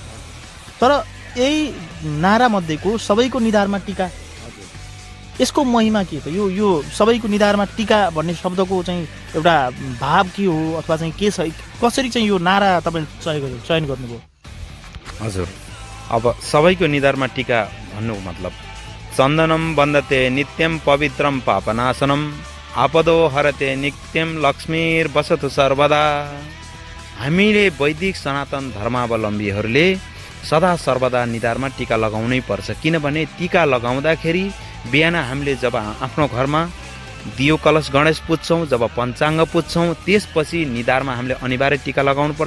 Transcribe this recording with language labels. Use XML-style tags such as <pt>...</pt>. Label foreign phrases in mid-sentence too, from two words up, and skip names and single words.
<ne>तर यही नारामध्येको सबैको निधारमा टीका, यसको महिमा के त? यो सबैको निधारमा टीका भन्ने शब्दको चाहिँ एउटा भाव के हो अथवा चाहिँ के छ? कसरी चाहिँ यो नारा तपाईँले चयन गर्नुभयो? हजुर, अब सबैको निधारमा टीका भन्नुको मतलब</ne> <sa>चन्दनम वन्दते नित्यम पवित्रम पापनाशनम आपदो हरते नित्यम लक्ष्मीर बसतु सर्वदा।</sa> <ne>हामीले वैदिक सनातन धर्मावलम्बीहरूले सदा सर्वदा निधारमा टीका लगाउनै पर्छ। किनभने टीका लगाउँदाखेरि बिहान हामीले जब आफ्नो घरमा दियो कलश गणेश पुज्छौँ, जब पञ्चाङ्ग पुज्छौँ, त्यसपछि निधारमा हामीले अनिवार्य टीका लगाउनु पर्छ।</ne>